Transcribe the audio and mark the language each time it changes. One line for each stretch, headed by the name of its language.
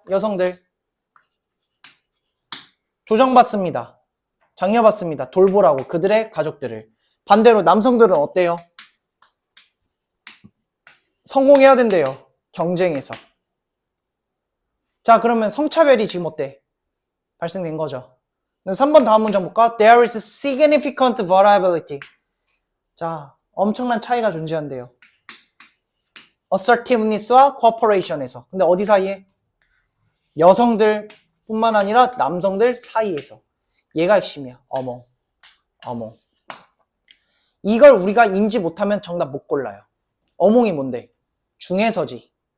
Korean: 여성들 조정받습니다. 장려받습니다. 돌보라고 그들의 가족들을. 반대로 남성들은 어때요? 성공해야 된대요. 경쟁에서. 자, 그러면 성차별이 지금 어때? 발생된 거죠. 3번 다음 문장 볼까?
English: There is significant variability.
Korean: 자, 엄청난 차이가 존재한대요. assertiveness와 cooperation에서. 근데 어디 사이에? 여성들 뿐만 아니라 남성들 사이에서. 얘가 핵심이야. 어머. 이걸 우리가 인지 못하면 정답 못 골라요. 어몽이 뭔데? 중에서지.